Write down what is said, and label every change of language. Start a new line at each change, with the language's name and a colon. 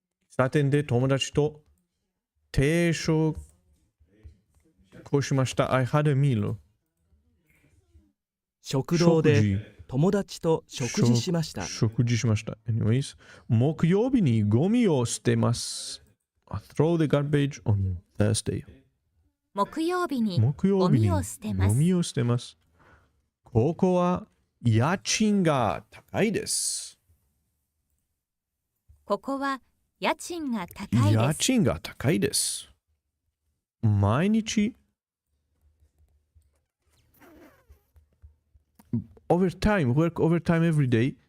Japanese: 喫茶店で友達と定食をしました。
English: I had a meal.
Japanese: 食堂で友達と食事しました。 Anyways, 木曜日にゴミを捨てます。
English: I throw the garbage on Thursday.
Japanese: 木曜日にゴミを捨てます。ここは家賃が高いです。ここは家賃が高いです。
English: 毎日work overtime every day.